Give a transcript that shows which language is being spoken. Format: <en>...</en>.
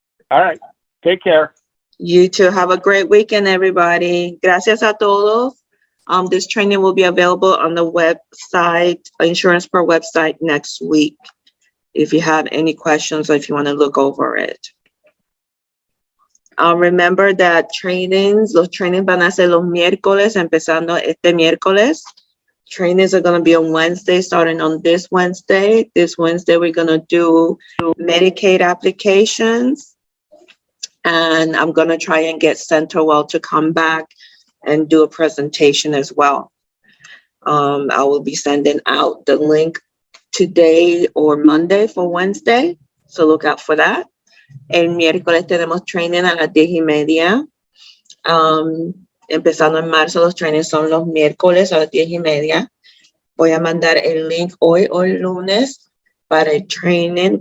<en>All right. Take care. You too. Have a great weekend, everybody.</en> <es>Gracias a todos.</es> <en>This training will be available on the website, Insurance Pro website next week. If you have any questions or if you want to look over it. Remember that</en> <es>los trainings van a ser los miércoles, empezando este miércoles.</es> <en>Trainings are going to be on Wednesday, starting on this Wednesday. This Wednesday, we're going to do Medicaid applications. And I'm going to try and get CenterWell to come back and do a presentation as well. I will be sending out the link today or Monday for Wednesday. So look out for that.</en> <es>El miércoles tenemos training a las 10:30. Empezando en marzo, los trainings son los miércoles a las 10:30. Voy a mandar el link hoy o el lunes para el training.</es>